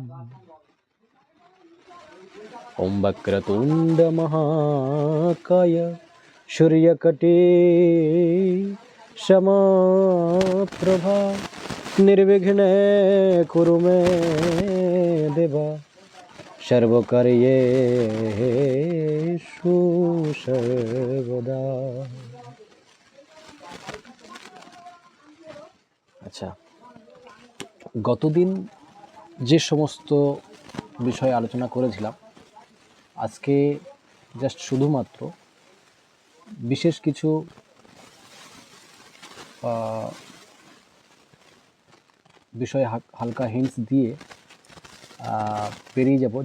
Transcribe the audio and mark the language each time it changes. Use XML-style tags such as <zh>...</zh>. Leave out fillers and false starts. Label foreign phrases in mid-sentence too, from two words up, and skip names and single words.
<sa>ॐ वक्रतुण्ड महाकाय सूर्यकोटि समप्रभा निर्विघ्ने कुरु मे देव सर्वकार्येषु सर्वदा।</sa> <bn>আচ্ছা, গতদিন যে সমস্ত বিষয় আলোচনা করেছিলাম, আজকে জাস্ট শুধুমাত্র বিশেষ কিছু বিষয়ে হালকা হিন্টস দিয়ে পেরিয়ে যাব।</bn>